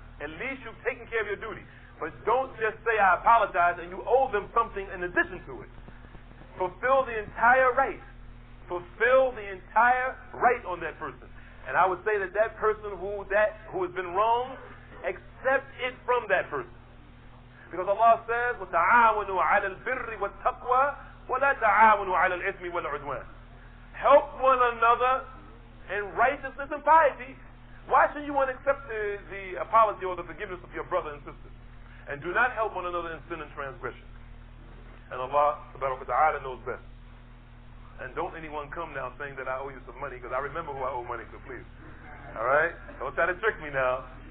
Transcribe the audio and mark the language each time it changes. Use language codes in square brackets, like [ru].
[en] At least you've taken care of your duty. But don't just say, I apologize, and you owe them something in addition to it. Fulfill the entire right. Fulfill the entire right on that person. And I would say that that person who has been wronged, accept it from that person. [ar] Because Allah says, وَتَعَاوَنُوا عَلَى الْبِرِّ وَالتَّقْوَى وَلَا تَعَاوَنُوا عَلَى الْإِثْمِ وَالْعُدْوَانِ. [en] Help one another in righteousness and piety. Why should you want to accept the apology or the forgiveness of your brother and sister? And do not help one another in sin and transgression. And Allah subhanahu wa ta'ala knows best. And don't anyone come now saying that I owe you some money, because I remember who I owe money to, please. Alright? Don't try to trick me now.